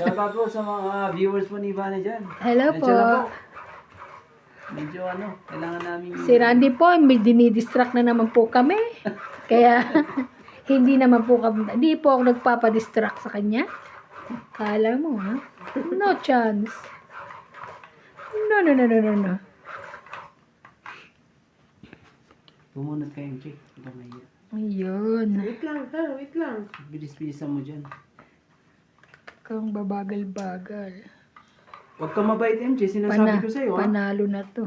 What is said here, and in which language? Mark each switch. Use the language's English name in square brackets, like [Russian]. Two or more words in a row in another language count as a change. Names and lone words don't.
[Filipino] Shout out po sa mga viewers po ni Ivana dyan. Hello Medyo po. na Medyo kailangan namin... Si Randy po, may dinidistract na naman po kami. Kaya, hindi naman po kami, hindi po ako nagpapadistract sa kanya. Kala mo, [English] ha? No chance. No, no, no, no, no, no. [Filipino] Pumunod kayo, MJ. Huwag ka mahiya. Ayun. Wait lang, ha? Wait lang. Bilis-bilisan mo dyan. Kang babagal-bagal. Huwag kang mabait, MJ. Sinasabi ko sa'yo, ha? Panalo na to.